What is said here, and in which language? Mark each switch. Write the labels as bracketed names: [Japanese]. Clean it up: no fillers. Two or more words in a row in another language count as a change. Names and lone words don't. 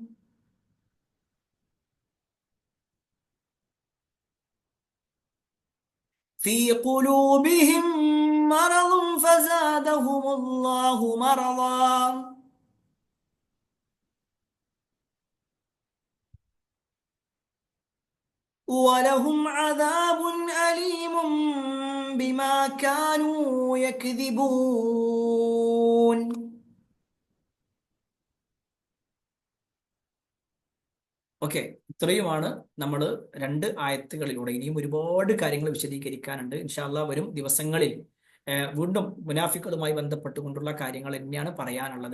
[Arabic] في قلوبهم مرض فزادهم الله مرضا ولهم عذاب أليم بما كانوا يكذبون. [Malayalam] ഓക്കെ, ഇത്രയുമാണ് നമ്മൾ രണ്ട് ആയത്തുകളിലൂടെ. ഇനിയും ഒരുപാട് കാര്യങ്ങൾ വിശദീകരിക്കാനുണ്ട്. [Arabic] إن شاء الله [Malayalam] വരും ദിവസങ്ങളിൽ വീണ്ടും മുനാഫിക്കുകളുമായി ബന്ധപ്പെട്ടുകൊണ്ടുള്ള കാര്യങ്ങൾ തന്നെയാണ് പറയാനുള്ളത്.